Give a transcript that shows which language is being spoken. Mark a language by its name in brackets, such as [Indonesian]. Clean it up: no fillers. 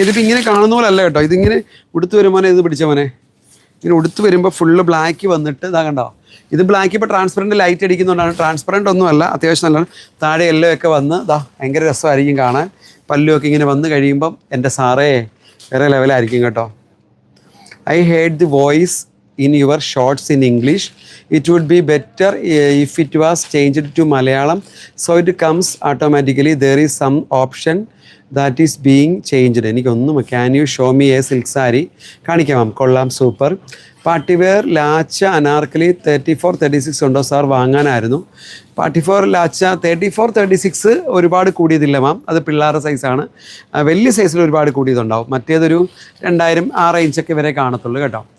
[Malayalam] ഇതിപ്പോൾ ഇങ്ങനെ കാണുന്ന പോലെ അല്ല കേട്ടോ, ഇതിങ്ങനെ ഉടുത്ത് വരുമ്പോനെ ഇത് പിടിച്ച മോനെ, ഇങ്ങനെ ഉടുത്ത് വരുമ്പോൾ ഫുള്ള് ബ്ലാക്ക് വന്നിട്ട് ഇതാ കണ്ടോ. ഇത് ബ്ലാക്ക് ഇപ്പോൾ ട്രാൻസ്പെറൻറ്റ് ലൈറ്റ് അടിക്കുന്നതുകൊണ്ടാണ്. ട്രാൻസ്പെറൻറ്റ് ഒന്നുമല്ല, അത്യാവശ്യം നല്ലതാണ്. താഴെ യെല്ലോ ഒക്കെ വന്ന് ഭയങ്കര രസമായിരിക്കും കാണാൻ. പല്ലുമൊക്കെ ഇങ്ങനെ വന്ന് കഴിയുമ്പം എൻ്റെ സാറേ വേറെ ലെവലായിരിക്കും കേട്ടോ. [English] I heard the voice in your shorts in English. It would be better if it was changed to Malayalam, so it comes automatically. There is some option that is being changed. [Malayalam] എനിക്കൊന്നും, [English] can you show me a silk saree? [Malayalam] കാണിക്കാം. കൊള്ളാം, super. Party wear lacha Anarkali 34-36 ഉണ്ടോ sir? വാങ്ങാനായിരുന്നു. പാർട്ടിഫോർ lacha 34-36 ഒരുപാട് കൂടിയതില്ല മാം, അത് പിള്ളേരുടെ സൈസാണ്. വലിയ സൈസിൽ ഒരുപാട് കൂടിയതുണ്ടാവും. മറ്റേതൊരു 2000 ആ റേഞ്ചൊക്കെ വരെ കാണത്തുള്ളൂ കേട്ടോ.